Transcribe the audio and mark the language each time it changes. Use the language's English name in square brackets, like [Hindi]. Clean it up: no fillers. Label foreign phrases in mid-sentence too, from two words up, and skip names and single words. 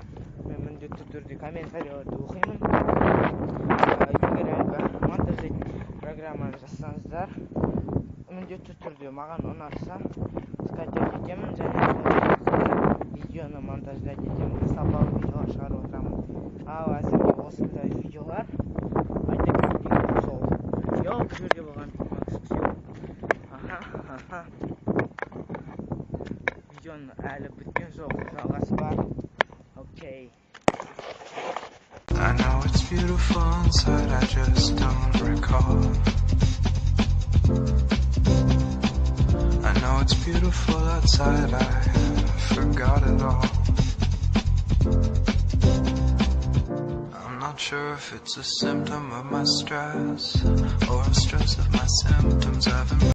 [Kazakh] Мен міндетті түрде комментарийлерді оқимын. Егер әлгі монтаждайтын программаны жазсаңыздар, міндетті түрде маған ұнаса скачать етемін, және видеоны монтаждать етемін, сапалы видеолар шығарып отырамын. Ал әзірге осындай видеолар айта кетейін сол. Йоу, бұл жерге болған видеоның әлі біткен жоқ, жалғасы бар. Окей. [English] I know it's beautiful inside, I just don't recall. I know it's beautiful outside, I forgot it all. I'm not sure if it's a symptom of my stress or a stress of my symptoms.